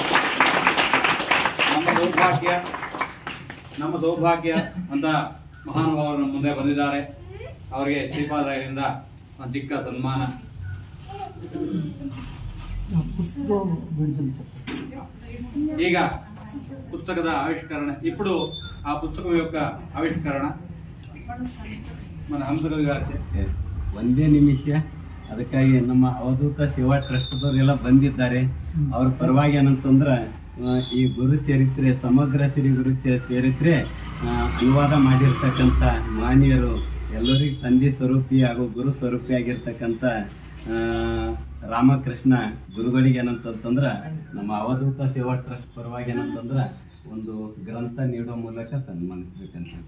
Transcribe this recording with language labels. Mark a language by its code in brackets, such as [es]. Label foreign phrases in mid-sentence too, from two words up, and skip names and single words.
[kn] ನಮ್ಮ ದೌರ್ಭಾಗ್ಯ ಅಂತ ಮಹಾನುಭಾವರು ನಮ್ಮ ಮುಂದೆ ಬಂದಿದ್ದಾರೆ. ಅವರಿಗೆ ಶ್ರೀಪಾದರಾಯರಿಂದ ಒಂದು ಚಿಕ್ಕ ಸನ್ಮಾನ. ಈಗ ಪುಸ್ತಕದ ಆವಿಷ್ಕರಣ. [te] ఇప్పుడు ఆ పుస్తకం యొక్క ఆవిష్కరణ మన హంసకవి గారి. [kn] ಒಂದೇ ನಿಮಿಷ. ಅದಕ್ಕಾಗಿ ನಮ್ಮ ಅವಧೂತ ಸೇವಾ ಟ್ರಸ್ಟ್ದವರೆಲ್ಲ ಬಂದಿದ್ದಾರೆ. ಅವ್ರ ಪರವಾಗಿ ಏನಂತಂದ್ರ ಈ ಗುರು ಚರಿತ್ರೆ, ಸಮಗ್ರ ಶ್ರೀ ಗುರು ಚರಿತ್ರೆ ಅನುವಾದ ಮಾಡಿರ್ತಕ್ಕಂಥ ಮಾನ್ಯರು, ಎಲ್ಲರಿಗೂ ತಂದೆ ಸ್ವರೂಪಿ ಹಾಗೂ ಗುರು ಸ್ವರೂಪಿ ಆಗಿರ್ತಕ್ಕಂಥ ರಾಮಕೃಷ್ಣ ಗುರುಗಳಿಗೆ ಏನಂತಂದ್ರ ನಮ್ಮ ಅವಧೂತ ಸೇವಾ ಟ್ರಸ್ಟ್ ಪರವಾಗಿ ಏನಂತಂದ್ರ ಒಂದು ಗ್ರಂಥ ನೀಡೋ ಮೂಲಕ ಸನ್ಮಾನಿಸ್ಬೇಕಂತ.